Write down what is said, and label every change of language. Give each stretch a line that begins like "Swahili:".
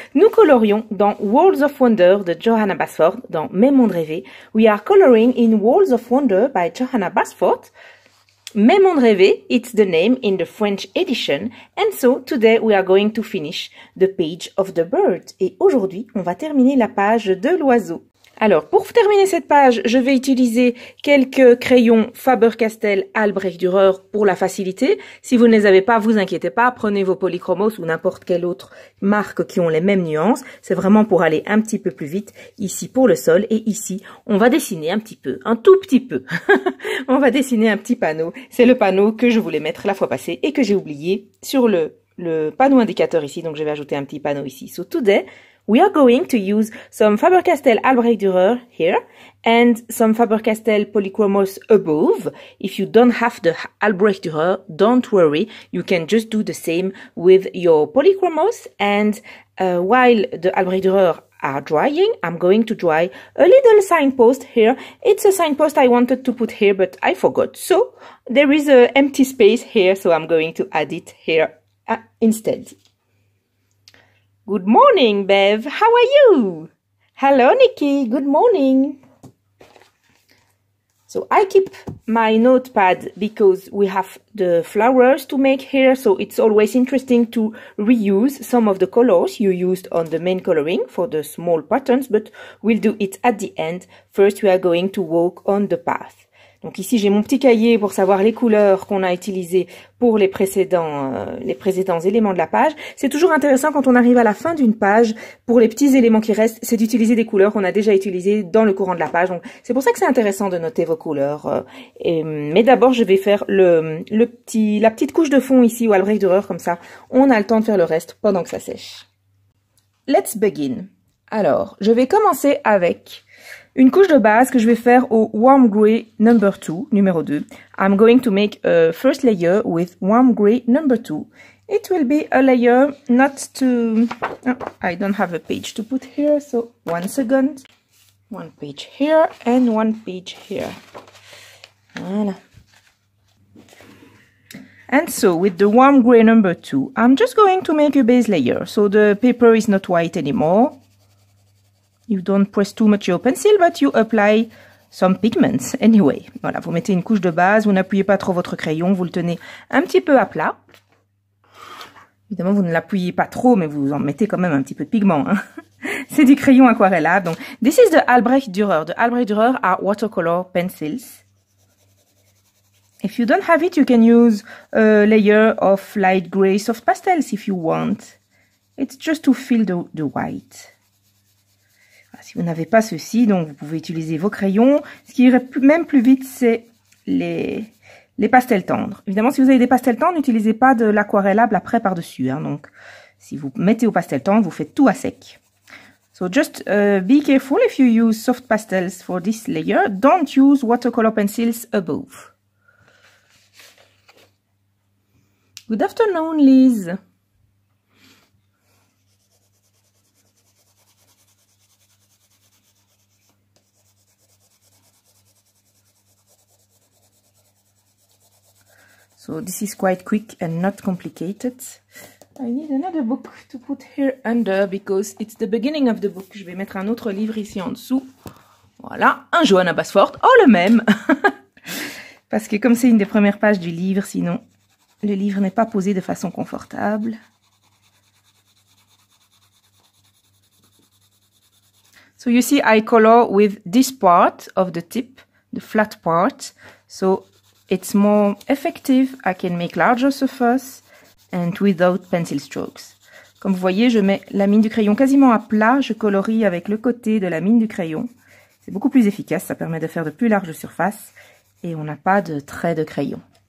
French: Nous colorions dans Worlds of Wonder de Johanna Basford, dans Mes mondes rêvés.
English: We are coloring in Worlds of Wonder by Johanna Basford. Mes mondes rêvés, it's the name in the French edition, and so today we are going to finish the page of the bird.
French: Et aujourd'hui, on va terminer la page de l'oiseau. Alors, pour terminer cette page, je vais utiliser quelques crayons Faber-Castell Albrecht Dürer pour la facilité. Si vous ne les avez pas, vous inquiétez pas, prenez vos polychromos ou n'importe quelle autre marque qui ont les mêmes nuances. C'est vraiment pour aller un petit peu plus vite, ici pour le sol, et ici, on va dessiner un petit peu, un tout petit peu. On va dessiner un petit panneau. C'est le panneau que je voulais mettre la fois passée et que j'ai oublié sur le panneau indicateur ici, donc je vais ajouter un petit panneau ici.
English: So today, we are going to use some Faber-Castell Albrecht Dürer here and some Faber-Castell Polychromos above. If you don't have the Albrecht Dürer, don't worry. You can just do the same with your Polychromos. And while the Albrecht Dürer are drying, I'm going to dry a little signpost here. It's a signpost I wanted to put here, but I forgot. So there is an empty space here, so I'm going to add it here instead. Good morning, Bev. How are you? Hello, Nikki. Good morning. So I keep my notepad because we have the flowers to make here. So it's always interesting to reuse some of the colors you used on the main coloring for the small patterns, but we'll do it at the end. First, we are going to walk on the path.
French: Donc ici, j'ai mon petit cahier pour savoir les couleurs qu'on a utilisées pour les précédents éléments de la page. C'est toujours intéressant quand on arrive à la fin d'une page, pour les petits éléments qui restent, c'est d'utiliser des couleurs qu'on a déjà utilisées dans le courant de la page. Donc c'est pour ça que c'est intéressant de noter vos couleurs. Mais d'abord, je vais faire la petite couche de fond ici au Albrecht Dürer, comme ça, on a le temps de faire le reste pendant que ça sèche.
English: Let's begin.
French: Alors, je vais commencer avec une couche de base que je vais faire au Warm Grey number 2, numéro 2.
English: I'm going to make a first layer with Warm Grey number 2. It will be a layer not to... Oh, I don't have a page to put here, so 1 second. 1 page here and 1 page here. Voilà. And so with the Warm Grey number 2, I'm just going to make a base layer. So the paper is not white anymore. You don't press too much your pencil, but you apply some pigments anyway.
French: Voilà, vous mettez une couche de base, vous n'appuyez pas trop votre crayon, vous le tenez un petit peu à plat. Évidemment, vous ne l'appuyez pas trop, mais vous en mettez quand même un petit peu de pigment. Hein. C'est du crayon aquarellable.
English: Donc, this is the Albrecht Dürer. The Albrecht Dürer are watercolor pencils. If you don't have it, you can use a layer of light gray soft pastels if you want. It's just to fill the white.
French: Si vous n'avez pas ceci, donc vous pouvez utiliser vos crayons. Ce qui irait même plus vite, c'est les pastels tendres. Évidemment, si vous avez des pastels tendres, n'utilisez pas de l'aquarellable après par-dessus. Hein. Donc, si vous mettez au pastel tendre, vous faites tout à sec.
English: So just be careful if you use soft pastels for this layer. Don't use watercolor pencils above. Good afternoon, Liz. So this is quite quick and not complicated. I need another book to put here under because it's the beginning of the book.
French: Je vais mettre un autre livre ici en dessous. Voilà, un Johanna Basford. Oh, le même. Parce que comme c'est une des premières pages du livre, sinon le livre n'est pas posé de façon confortable.
English: So you see, I color with this part of the tip, the flat part. So it's more effective, I can make larger surface and without pencil strokes.
French: Comme vous voyez, je mets la mine du crayon quasiment à plat, je colorie avec le côté de la mine du crayon. C'est beaucoup plus efficace, ça permet de faire de plus larges surfaces et on n'a pas de traits de crayon.